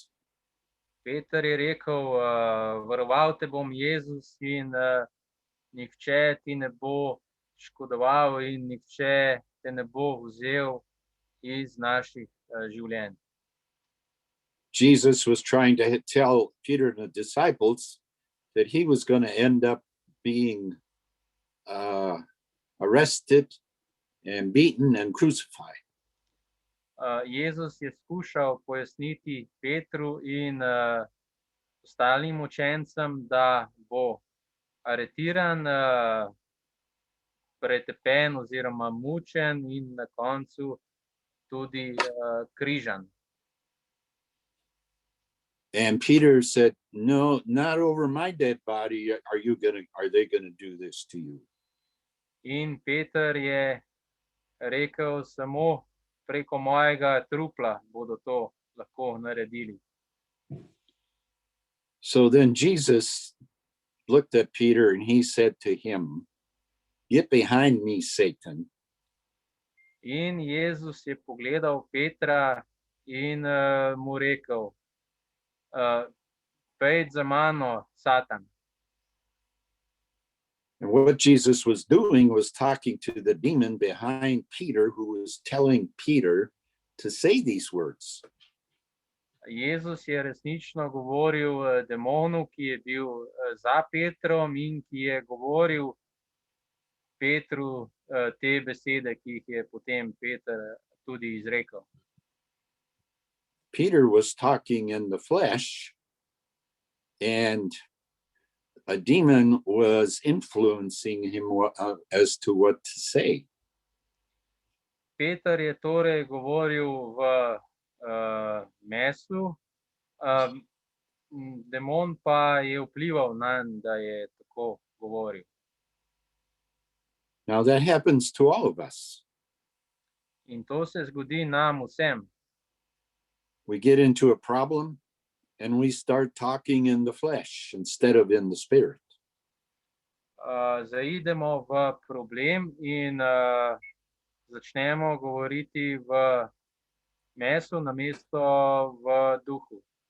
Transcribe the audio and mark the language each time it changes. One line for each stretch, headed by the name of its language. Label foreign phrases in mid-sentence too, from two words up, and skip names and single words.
Slovenian: Peter je rekel, varoval te bom, Jezus, in nihče ti ne bo škodoval in nihče te ne bo vzel iz naših življenj.
English: Jesus was trying to tell Peter and the disciples that he was going to end up being arrested and beaten and crucified.
Slovenian: Jezus je skušal pojasniti Petru in ostalim učencem, da bo aretiran, pretepen oziroma mučen in na koncu tudi križan.
English: And Peter said, no, not over my dead body are they going to do this to you.
Slovenian: In Peter je rekel, samo preko mojega trupla bodo to lahko naredili.
English: So then Jesus looked at Peter and he said to him, get behind me, Satan.
Slovenian: In Jezus je pogledal Petra in mu rekel, pejdi za mano, Satan.
English: And what Jesus was doing was talking to the demon behind Peter, who was telling Peter to say these words.
Slovenian: Jezus je resnično govoril demonu, ki je bil za Petrom in ki je govoril Petru te besede, ki jih je potem Peter tudi izrekel.
English: Peter was talking in the flesh, and a demon was influencing him as to what to say.
Slovenian: Peter je torej govoril v mesu, demon pa je vplival nanj, da je tako govoril.
English: Now that happens to all of us.
Slovenian: In to se zgodi nam vsem.
English: We get into a problem and we start talking in the flesh instead of in the spirit.
Slovenian: Zaidemo v problem in začnemo govoriti v mesu namesto v duhu.